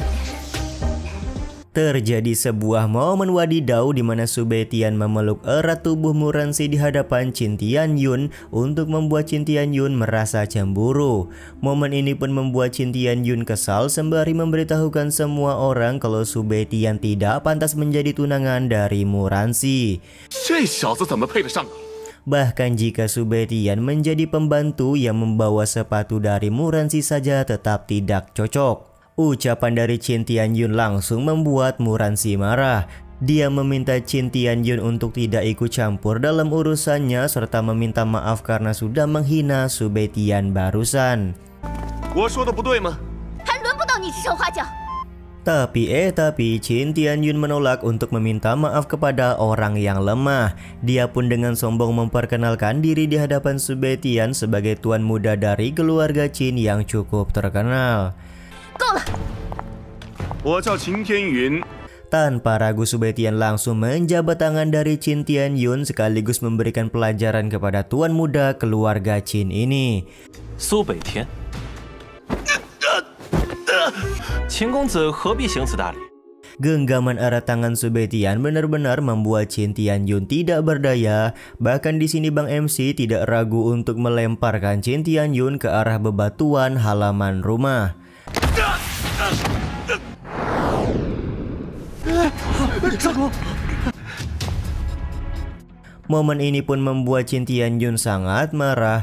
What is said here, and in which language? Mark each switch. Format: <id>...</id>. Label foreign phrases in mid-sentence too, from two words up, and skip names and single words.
<id>Terjadi sebuah momen wadidau di mana Su Beitian memeluk erat tubuh Muransi di hadapan Qin Tianyun untuk membuat Qin Tianyun merasa cemburu. Momen ini pun membuat Qin Tianyun kesal sembari memberitahukan semua orang kalau Su Beitian tidak pantas menjadi tunangan dari Muransi.</id> <zh>这小子怎么配得上你？</zh> <id>Bahkan jika Su Beitian menjadi pembantu yang membawa sepatu dari Muransi saja tetap tidak cocok. Ucapan dari Qin Tianyun langsung membuat Muransi marah. Dia meminta Qin Tianyun untuk tidak ikut campur dalam urusannya serta meminta maaf karena sudah menghina Su Beitian barusan.</id> <zh>我说的不对吗？还轮不到你指手画脚。</zh> <id>Tapi Qin Tianyun menolak untuk meminta maaf kepada orang yang lemah. Dia pun dengan sombong memperkenalkan diri di hadapan Su Beitian sebagai tuan muda dari keluarga Qin yang cukup terkenal.</id> <zh>够了，我叫秦天云。</zh> <id>Tanpa ragu Su Beitian langsung menjabat tangan dari Qin Tianyun sekaligus memberikan pelajaran kepada tuan muda keluarga Qin ini.</id> <zh>苏北天，秦公子何必行此大礼？</zh> <id>Genggaman erat tangan Su Beitian benar-benar membuat Qin Tianyun tidak berdaya. Bahkan di sini Bang MC tidak ragu untuk melemparkan Qin Tianyun ke arah bebatuan halaman rumah. Momen ini pun membuat Qin Tianyun sangat marah.</id>